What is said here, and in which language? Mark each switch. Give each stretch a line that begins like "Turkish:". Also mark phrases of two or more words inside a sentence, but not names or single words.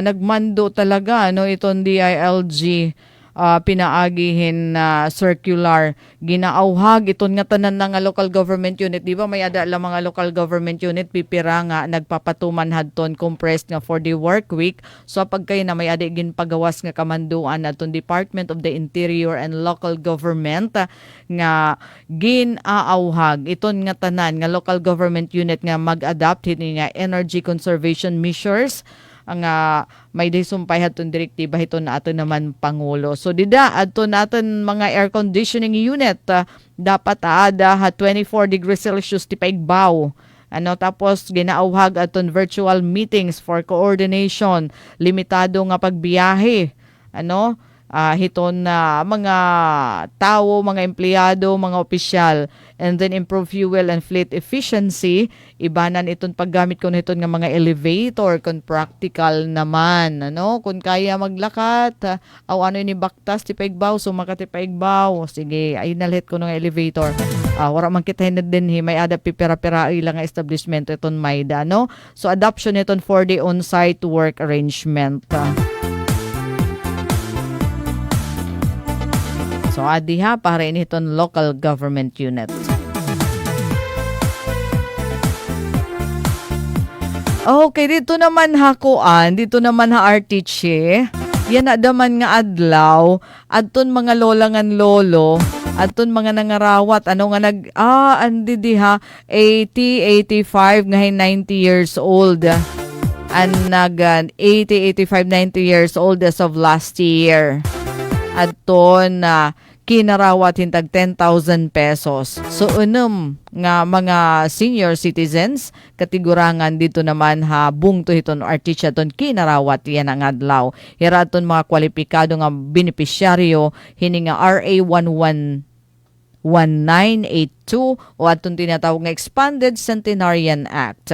Waray: nagmando talaga iton DILG pinaagihin na circular ginaawhag iton nga tanan nga
English: local government unit
Waray: di ba may ada lang mga
English: local government unit
Waray: pipira nga nagpapatuman hadton compressed nga
English: 4-day work week
Waray: so pagkay na may ada ginpagawas nga kamanduan aton Department of the Interior and Local Government nga ginaawhag iton nga tanan nga
English: local government unit
Waray: nga mag-adapt hini nga
English: energy conservation measures
Waray: ang may disumpay haton direktiba hiton na ato naman Pangulo. So dida adto naton mga
English: air conditioning unit
Waray: dapat ada 24
English: degrees Celsius
Waray: ti paigbaw. Tapos ginaawhag aton
English: virtual meetings for coordination,
Waray: limitado nga pagbiyahe. hiton na mga tao, mga empleyado, mga opisyal,
English: and then improve fuel and fleet efficiency.
Waray: Ibanan iton paggamit ko nito nga mga elevator kung practical naman, ano? Kung kaya maglakat, aw ano ni baktas ti paigbaw, sumaka ti paigbaw. Sige, ay nalit ko ng elevator. Wala man kita din may ada pipira-pira ilang establishment iton mayda, no?
English: So adoption iton for the on-site work arrangement.
Waray: So adi ha, para initon local government unit. Okay, dito naman ha kuan, dito naman ha artiche. Yan na daman nga adlaw, adton mga lolangan lolo, adton mga nangarawat, ano nga andi di ha, 80, 85, ngayon 90 years old.
English: And nagan 80, 85, 90 years old as of last year.
Waray: Adton kinarawat hintag 10,000 pesos. So nga mga
English: senior citizens
Waray: katigurangan dito naman ha bungto hiton artista ton kinarawat yan ang adlaw. Hiraton mga kwalipikado nga benepisyaryo hini nga RA 1982 o aton tinatawag nga Expanded Centenarian Act.